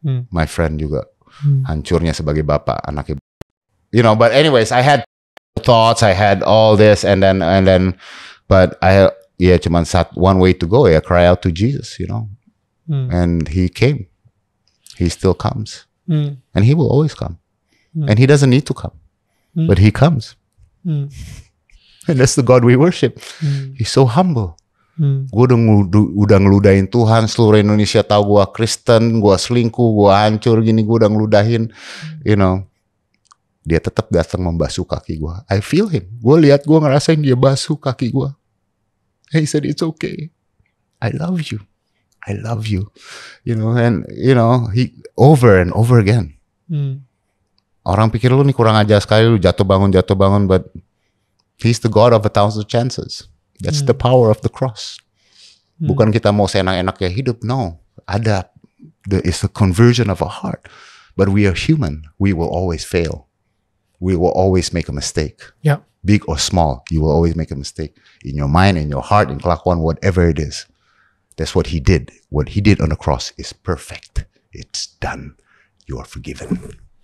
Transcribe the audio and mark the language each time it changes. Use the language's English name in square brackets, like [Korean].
[Indonesian] My friend juga hancurnya sebagai bapak anaknya. [English] But anyways, I had thoughts, I had all this, and then, but [Indonesian] cuman [English] one way to go, cry out to Jesus, and he came. He still comes, and he will always come. And he doesn't need to come, but he comes. And that's the God we worship. He's so humble. [Indonesian] Gue udah ngeludahin Tuhan, seluruh Indonesia tahu gue Kristen, gue selingkuh, gue hancur gini, gue udah ngeludahin, dia tetap datang membasuh kaki gue. [English] I feel him. [Indonesian] Gue lihat, gue ngerasain dia basuh kaki gue. [English] He said, it's okay. I love you. I love you. And he over and over again. [Indonesian] Orang pikir lu nih kurang ajar sekali, lu jatuh bangun, [English] but he's the God of 1,000 chances. That's the power of the cross. [Indonesian] Bukan kita mau seenak-enaknya hidup, [English] no. It's a conversion of a heart. But we are human. We will always fail. We will always make a mistake. Yeah. Big or small, you will always make a mistake. In your mind, in your heart, in kelakuan, whatever it is. That's what he did. What he did on the cross is perfect. It's done. You are forgiven.